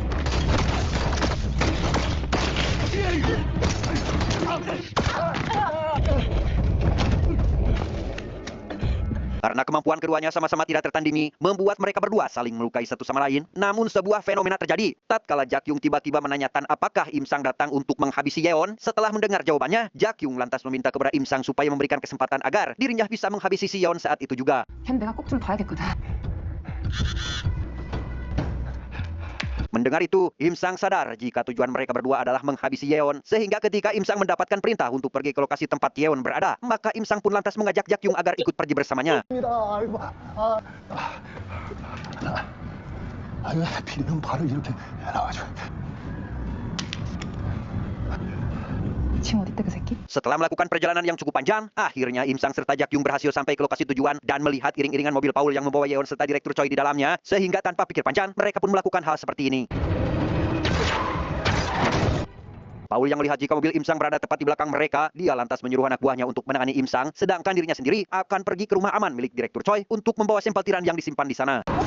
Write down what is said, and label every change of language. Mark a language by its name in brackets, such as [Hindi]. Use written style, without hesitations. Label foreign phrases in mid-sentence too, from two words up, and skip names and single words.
[Indonesian] Karena kemampuan keduanya sama-sama tidak tertandingi, membuat mereka berdua saling melukai satu sama lain. Namun sebuah fenomena terjadi. Tatkala Jak Kyung tiba-tiba menanyakan apakah Im Sang datang untuk menghabisi Yeon, setelah mendengar jawabannya, Jak Kyung lantas meminta kepada Im Sang supaya memberikan kesempatan agar dirinya bisa menghabisi si Yeon saat itu juga. [Korean] 걘 내가 꼭 좀 봐야겠거든. [Indonesian] Mendengar itu, Im Sang sadar jika tujuan mereka berdua adalah menghabisi Yeon, sehingga ketika Im Sang mendapatkan perintah untuk pergi ke lokasi tempat Yeon berada, maka Im Sang pun lantas mengajak Jak Kyung agar ikut pergi bersamanya. [Korean] 지금 어디 있대 그 새끼? [Indonesian] Setelah melakukan perjalanan yang cukup panjang, akhirnya Im Sang serta Jak Kyung berhasil sampai ke lokasi tujuan dan melihat iring-iringan mobil Paul yang membawa Yeon serta Direktur Choi di dalamnya, sehingga tanpa pikir panjang, mereka pun melakukan hal seperti ini. Paul yang melihat jika mobil Im Sang berada tepat di belakang mereka, dia lantas menyuruh anak buahnya untuk menangani Im Sang, sedangkan dirinya sendiri akan pergi ke rumah aman milik Direktur Choi untuk membawa sampel tiran yang disimpan di sana.